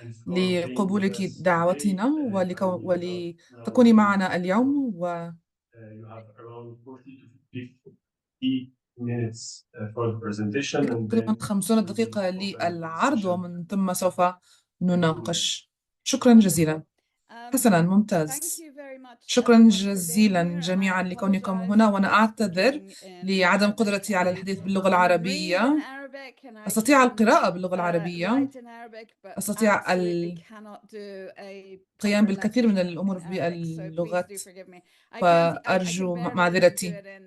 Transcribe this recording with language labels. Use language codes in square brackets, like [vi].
[ar] لقبولك دعوتنا ولتكوني معنا اليوم. [en] You have around 40 to 50 minutes for the presentation, and [ar] تقريبا [en] then [ar] 50 دقيقة للعرض، ومن ثم سوف نناقش. شكرا جزيلا. حسنا، ممتاز. شكرا جزيلا جميعا لكونكم هنا، وأنا أعتذر لعدم قدرتي على الحديث باللغة العربية. أستطيع القراءة باللغة العربية، أستطيع القيام بالكثير من الأمور باللغات، فأرجو معذرتي.